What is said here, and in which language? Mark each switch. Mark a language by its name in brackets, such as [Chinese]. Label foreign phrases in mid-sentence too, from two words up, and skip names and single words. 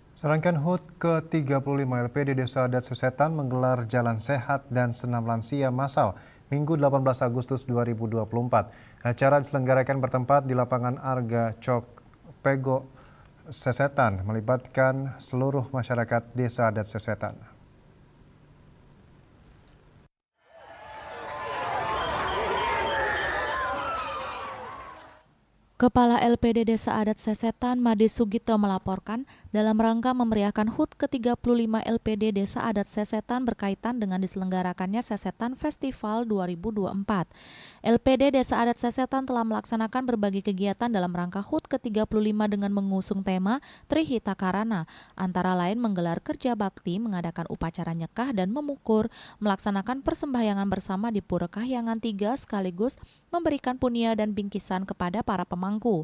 [Indonesian] Serangkaian HUT ke-35 LPD Desa Adat Sesetan menggelar Jalan Sehat dan Senam Lansia Massal Minggu 18 Agustus 2024. Acara diselenggarakan bertempat di lapangan Arga Cok Pego Sesetan, melibatkan seluruh masyarakat Desa Adat Sesetan. Kepala LPD Desa Adat Sesetan, Made Sugito melaporkan dalam rangka memeriahkan HUT ke-35 LPD Desa Adat Sesetan berkaitan dengan diselenggarakannya Sesetan Festival 2024. LPD Desa Adat Sesetan telah melaksanakan berbagai kegiatan dalam rangka HUT ke-35 dengan mengusung tema Trihita Karana, antara lain menggelar kerja bakti, mengadakan upacara nyekah dan memukur, melaksanakan persembahyangan bersama di Pura Kahyangan 3 sekaligus memberikan punia dan bingkisan kepada para pemangku.